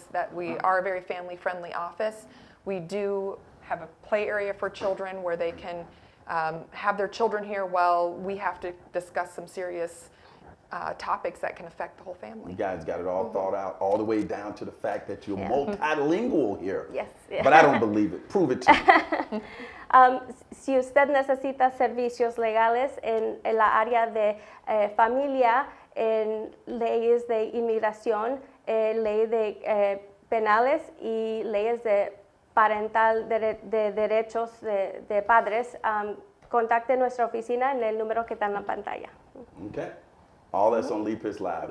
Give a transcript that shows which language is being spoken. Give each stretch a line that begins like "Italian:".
English: That we are a very family-friendly office. We do have a play area for children where they can have their children here while we have to discuss some serious topics that can affect the whole family. You guys got it all thought out, all the way down to the fact that you're multilingual here. Yes. But I don't believe it. Prove it to me.
Spanish: Si usted necesita servicios legales en la área de familia, en leyes de inmigración, ley de penales y leyes de parental de derechos de padres, contacte nuestra oficina en el número que está en la pantalla.
English: Okay. All that's on Lee Pitts Live.